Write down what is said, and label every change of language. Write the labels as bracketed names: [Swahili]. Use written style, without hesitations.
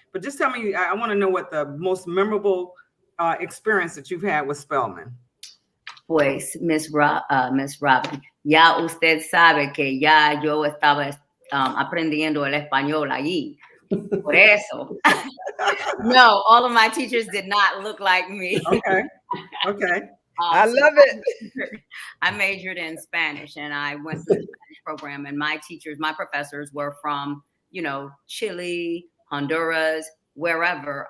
[English] But just tell me, I want to know what the most memorable experience that you've had with Spelman. [Spanish] Pues, Miss Robin, ya usted sabe que ya yo estaba aprendiendo el español allí. Por eso. [English] No, all of my teachers did not look like me. Okay. I love it. I majored in Spanish, and I went to the Spanish program, and my professors were from, Chile, Honduras, wherever.